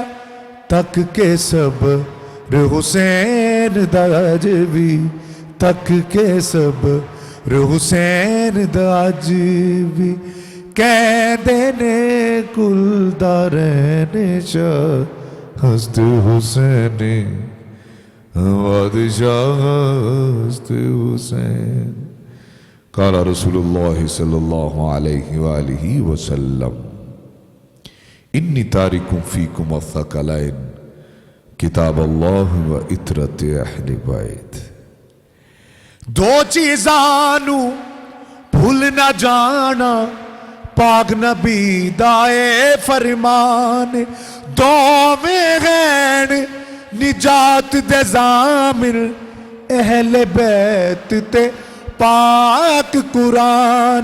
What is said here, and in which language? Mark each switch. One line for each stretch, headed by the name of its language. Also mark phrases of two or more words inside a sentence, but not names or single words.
Punjabi: تک کے صبر حسین دا اج بھی، تک کے صبر حسین دا اج بھی. کہندے نے
Persian: کلدارین شاه است حسین، بادشاه است حسین.
Arabic: قال رسول الله صلى الله عليه وآله وسلم، إني تارك فيكم الثقلين، كتاب الله وعترة أهل البيت.
Punjabi: دو چیزاں نوں بھل نہ جانا، پاک نبی دائے فرمان. دوویں ہیں نجات دے ضامن، اہل بیت تے پاک قرآن.